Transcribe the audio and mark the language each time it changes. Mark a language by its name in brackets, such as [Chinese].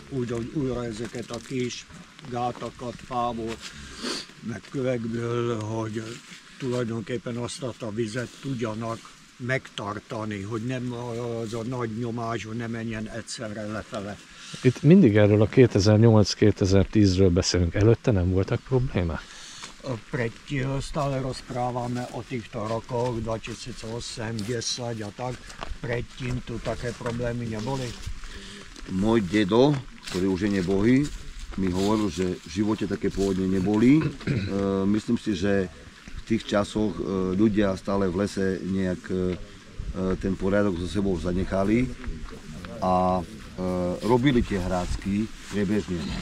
[Hungarian] Úgy újra ezeket a kis gátakat fából, meg kövekből, hogy tulajdonképpen azt a vizet tudjanak megtartani, hogy nem az a nagy nyomás, hogy ne menjen egyszerre lefele. Itt mindig erről a 2008-2010-ről beszélünk. Előtte nem voltak problémák? [Slovak] Predtým stále rozprávame o týchto rokoch 2008, 10 a tak. Predtým tu také problémy neboli. Môj dedo, ktorý už je nebohý, mi hovoril, že v živote také povodne neboli. Myslím si, že v tých časoch ľudia stále v lese nejak ten poriadok so sebou zanechali a robili tie hrácky priebežne.